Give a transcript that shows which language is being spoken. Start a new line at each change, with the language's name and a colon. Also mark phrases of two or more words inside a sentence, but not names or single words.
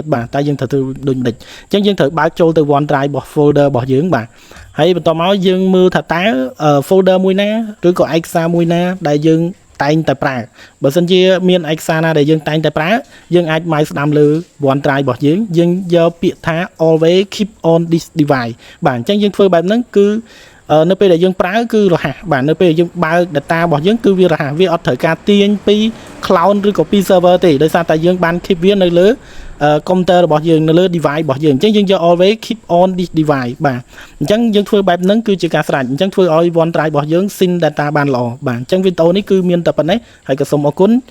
Khmer: បាទតែយើងត្រូវធ្វើដូចម្ដេចអញ្ចឹងយើងត្រូវបើកចូលទៅ OneDrive របស់ folder របស់យើងបាទហើយបន្តមកយើងមើលថាតើ folder មួយណាឬក៏ឯកសារមួយណា ដែលយើងតែងតែប្រើបើសិនជាមានឯកសារណាដែលយើងតែងតែប្រើយើងអាចម៉ៅស្ដាំលើ OneDrive របស់យើងយកពាក្យថា
English: always keep on this device
Khmer: បាទអញ្ចឹងយើងធ្វើបែបហ្នឹងគឺនៅពេលដែលយើងប្រើគឺរហ័សបាទនៅពេលយើងបើក data របស់យើងគឺវារហ័សវាអត់ត្រូវការទាញពី cloud ឬក៏ពី server ទេដោយសារតែយើងបាន keep វានៅលើកុំព្យូទ័ររបស់យើងនៅលើ device របស់យើងអញ្ចឹងយើងយក always keep on this device បាទអញ្ចឹងយើងធ្វើបែបហ្នឹងគឺជាការស្រេចអញ្ចឹងធ្វើឲ្យ OneDrive របស់យើង
English: sync data
Khmer: បានល្អបាទអញ្ចឹងវីដេអូនេះគឺមានតែប៉ុណ្ណេះហើយក៏សូមអរគុណ